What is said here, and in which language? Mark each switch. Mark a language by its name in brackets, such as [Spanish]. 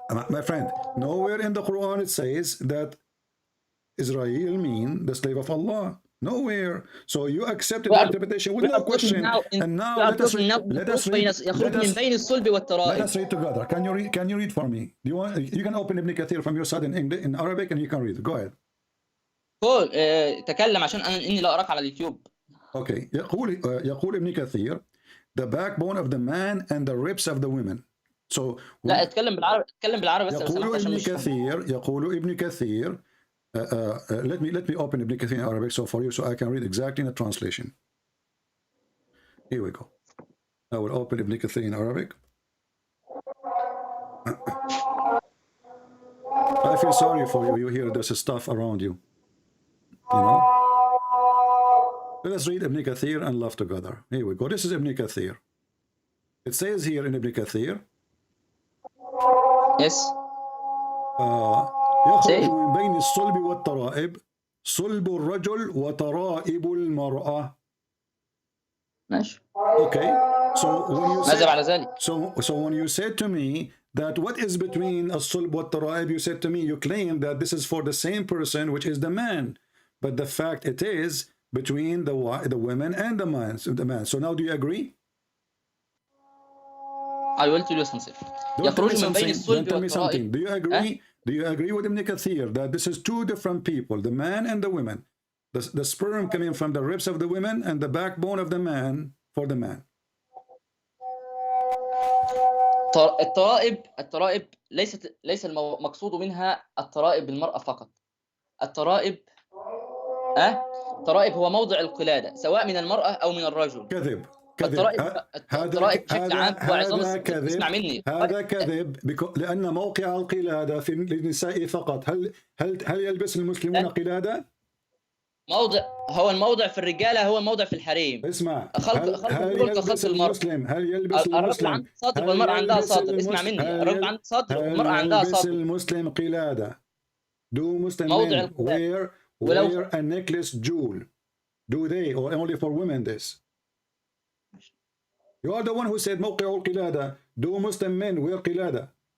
[English] My friend, nowhere in the Quran it says that Israel mean the slave of Allah. Nowhere. So you accepted the interpretation without question. And now let us read together. Can you read for me? Do you want? You can open Ibn Kathir from your side in Arabic and you can read. Go ahead. [Arabic] قول تكلم عشان اني لا اراك على اليوتيوب. [English] Okay. [Arabic] يقول ابن كثير, [English] the backbone of the man and the ribs of the women. So [Arabic] لا اتكلم بالعربي بس. يقول ابن كثير. [English] Let me open Ibn Kathir in Arabic so for you, so I can read exactly in the translation. Here we go. I will open Ibn Kathir in Arabic. I feel sorry for you. You hear this stuff around you. You know. Let us read Ibn Kathir and laugh together. Here we go. This is Ibn Kathir. It says here in Ibn Kathir. Yes. [Arabic] يخرج من بين الصلب والترائب صلب الرجل وترائب المرأة. ماشي. [English] Okay. So when you [Arabic] ماذا بعد ذلك؟ [English] So when you said to me that what is between الصلب والترائب, you said to me, you claim that this is for the same person, which is the man, but the fact it is between the women and the man. So now do you agree? I will tell you something. Don't tell me something. Do you agree? Do you agree with Ibn Kathir that this is two different people, the man and the women? The sperm coming from the ribs of the women and the backbone of the man for the man. [Arabic] الترائب ليس المقصود منها الترائب بالمرأة فقط. الترائب هو موضع القلادة سواء من المرأة أو من الرجل. كذب. الترائب بشكل عام هو عظام. اسمع مني. هذا كذب لأن موقع القلادة في النساء فقط. هل يلبس المسلمون قلادة؟ هو الموضع في الرجالة هو الموضع في الحريم. اسمع. هل يلبس المسلم؟ هل يلبس الرجل عنده صدر والمرأة عندها صدر. اسمع مني. الرجل عنده صدر والمرأة عندها صدر. هل يلبس المسلم قلادة؟ [English] Do Muslims wear a necklace jewel? Do they, or only for women this? You are the one who said [Arabic] موقع القلادة. [English] Do Muslim men wear قلادة?